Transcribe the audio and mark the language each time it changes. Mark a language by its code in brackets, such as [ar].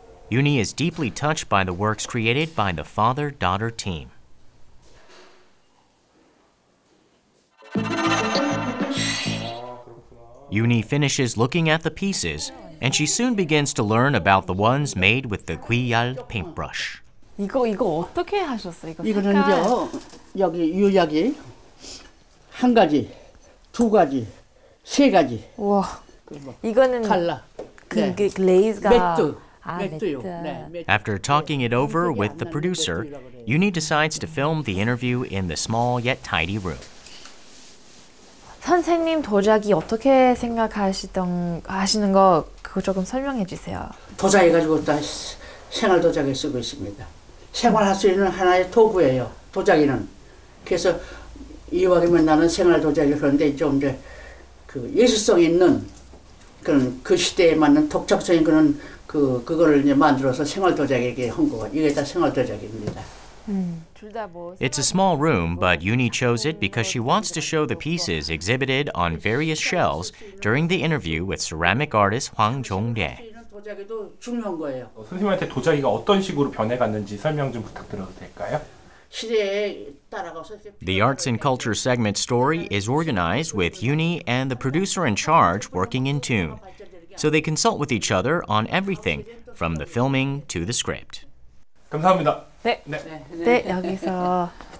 [en] Yoon-hee is deeply touched by the works created by the father-daughter team. Yoon-hee finishes looking at the pieces, and she soon begins to learn about the ones made with the gwyeol paintbrush. [ko] 이거 어떻게 하셨어요? 이거는 이제 여기 유약이 한 가지, 두 가지, 세 가지. 와, 이거는 칼라. 그 글레이즈가 매트요. [en] After talking it over with the producer, Yoon-hee decides to film the interview in the small yet tidy room. [ko] 선생님 도자기 어떻게 하시는 거 그거 조금 설명해 주세요. 도자기 가지고 다 생활 도자기 쓰고 있습니다. 생활할 수 있는 하나의 도구예요. 도자기는. 그래서 이왕이면 나는 생활 도자기를 그런데 좀 이제 그 예술성 있는 그런 그 시대에 맞는 독창성인 그런 그거를 이제 만들어서 생활 도자기에게 한 거가 이게 다 생활 도자기입니다. [en] It's a small room, but Yoon-hee chose it because she wants to show the pieces exhibited on various shelves during the interview with ceramic artist Hwang Jong-rae. [ko] 도자기도 중요한 거예요. 선생님한테 도자기가 어떤 식으로 변해갔는지 설명 좀 부탁드려도 될까요? 시대에 따라가서 [en] The arts and culture segment story is organized with Yoon-hee and the producer in charge working in tune, so they consult with each other on everything from the filming to the script. [ko] 감사합니다. 네, 여기서.